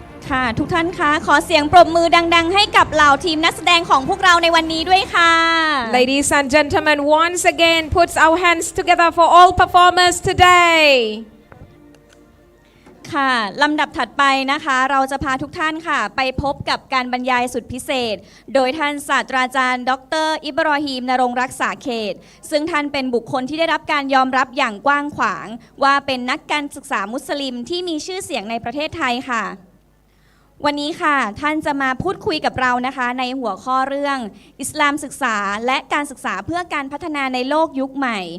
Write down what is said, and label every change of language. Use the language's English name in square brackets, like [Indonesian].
[Thai] ค่ะทุกท่านคะขอเสียงปรบมือดังๆให้กับเหล่าทีมนักแสดงของพวกเราในวันนี้ด้วยค่ะ [English] Ladies and gentlemen, once again, put our hands together for all performers today. [Thai] ค่ะลำดับถัดไปนะคะเราจะพาทุกท่านค่ะไปพบกับการบรรยายสุดพิเศษโดยท่านศาสตราจารย์ดร. อิบรอฮีม ณรงค์รักษาเขตซึ่งท่านเป็นบุคคลที่ได้รับการยอมรับอย่างกว้างขวางว่าเป็นนักการศึกษามุสลิมที่มีชื่อเสียงในประเทศไทยค่ะวันนี้ค่ะท่านจะมาพูดคุยกับเรานะคะในหัวข้อเรื่องอิสลามศึกษาและการศึกษาเพื่อการพัฒนาในโลกยุคใหม่